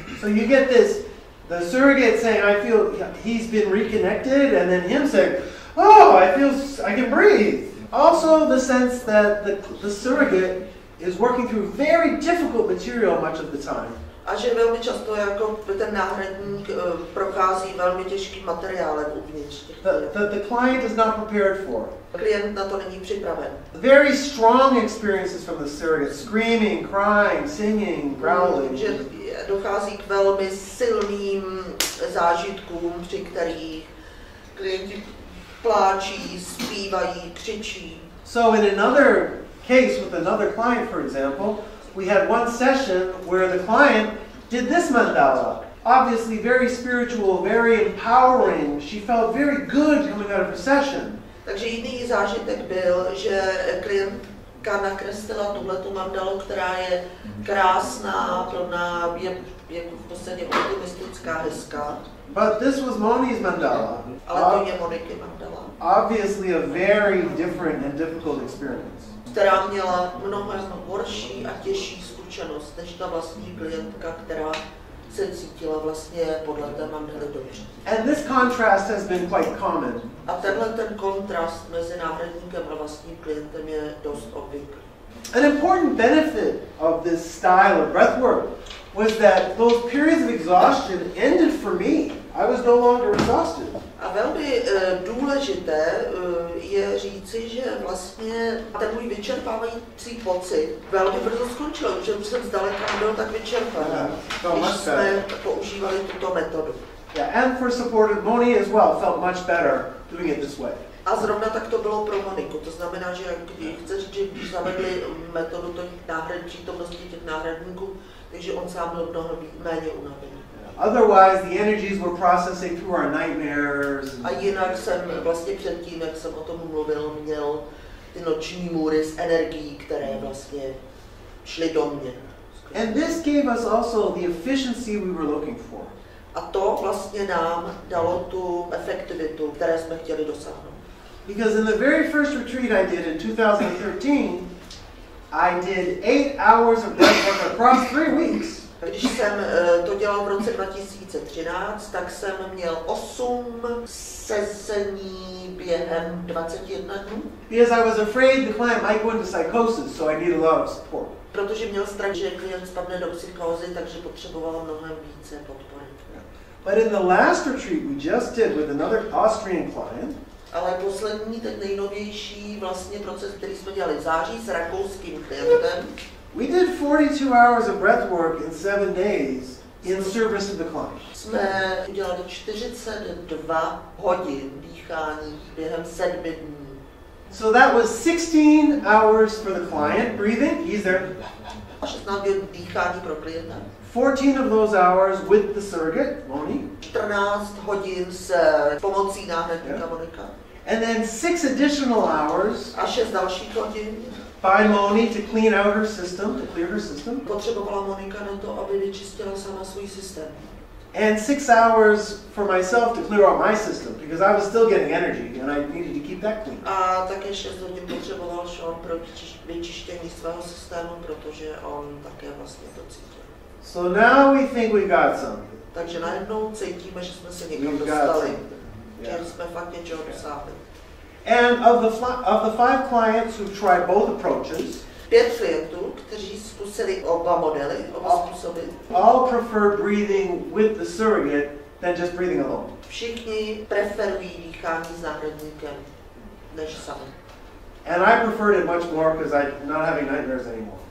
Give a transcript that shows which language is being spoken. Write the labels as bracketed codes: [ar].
[en] So you get this, the surrogate saying, I feel he's been reconnected, and then him saying, oh, I can breathe. Also the sense that the surrogate is working through very difficult material much of the time. [cs] A že velmi často jako ten náhradník prochází velmi těžkým materiálem uvnitř. [en] The client is not prepared for. [cs] Klient na to není připraven. [en] Very strong experiences from the surrogate, screaming, crying, singing, growling. [cs] Že dochází k velmi silným zážitkům, při kterých klienti pláčí, zpívají, křičí. [en] So in another case with another client, for example, we had one session where the client did this mandala. Obviously very spiritual, very empowering. She felt very good coming out of her session. [cs] Takže jiný zážitek byl, že klientka nakreslila tuhletu mandalu, která je krásná, plná, je v podstatě optimistická, hezká. [en] But this was Moni's mandala. [cs] Ale to je Moniky mandala. [en] Obviously a very different and difficult experience. [cs] Která měla mnohem horší a těžší zkušenost než ta vlastní klientka, která se cítila vlastně podle té mandaly dobře. [en] And this contrast has been quite common. [cs] A ten kontrast mezi náhradníkem a vlastním klientem je dost obvyklý. [en] An important benefit of this style of breathwork was that those periods of exhaustion ended for me. I was no longer exhausted. [cs] A velmi důležité je říci, že vlastně ten můj vyčerpávající pocit velmi brzo skončil, že už jsem zdaleka nebyl tak vyčerpaný, když jsme používali tuto metodu. [en] Yeah, and for supported Moni as well felt much better doing it this way. [cs] A zrovna tak to bylo pro Moniku. To znamená, že chce říct, že když zavedli metodu přítomnosti těch náhradníků, takže on sám byl mnoho méně unavený. [en] Otherwise, the energies were processing through our nightmares. [cs] A jinak jsem vlastně předtím, jak jsem o tom mluvil, měl ty noční můry z energií, které vlastně šly do mě. [en] And this gave us also the efficiency we were looking for. [cs] A to vlastně nám dalo tu efektivitu, které jsme chtěli dosáhnout. [en] Because in the very first retreat I did in 2013, I did 8 hours of breathwork across 3 weeks. [cs] Když jsem to dělal v roce 2013, tak jsem měl 8 sezení během 21 dnů. [en] Because I was afraid the client might go into psychosis, so I need a lot of support. [cs] Protože měl strach, že klient spadne do psychózy, takže potřeboval mnohem více podpory. [en] But in the last retreat we just did with another Austrian client, [cs] ale poslední, ten nejnovější vlastně proces, který jsme dělali v září s rakouským klientem, [en] we did 42 hours of breathwork in 7 days in service of the client. [cs] Jsme udělali 42 hodin dýchání během 7 dní. [en] So that was 16 hours for the client, breathing, he's there. [cs] 16 hodin dýchání pro klienta. [en] 14 of those hours with the surrogate, Moni. [cs] 14 hodin s pomocí náhradníka Monika. [en] And then 6 additional hours [cs] a 6 dalších hodin [en] by Moni to clean out her system, to clear her system. [cs] Potřebovala Monika na to, aby vyčistila sama svůj systém. [en] And 6 hours for myself to clear out my system, because I was still getting energy and I needed to keep that clean. [cs] A také 6 hodin potřeboval Sean pro vyčištění svého systému, protože on také vlastně to cítil. [en] So now we think we got something. [cs] Takže najednou cítíme, že jsme se někam dostali. Že jsme fakt něčeho dosáhli. [en] And of the 5 clients who tried both approaches, [cs] 5 klientů, kteří zkusili oba modely, oba způsoby, [en] all prefer breathing with the surrogate than just breathing alone. [cs] Všichni preferují dýchání s náhradníkem než sami. [en] And I preferred it much more because I'm not having nightmares anymore.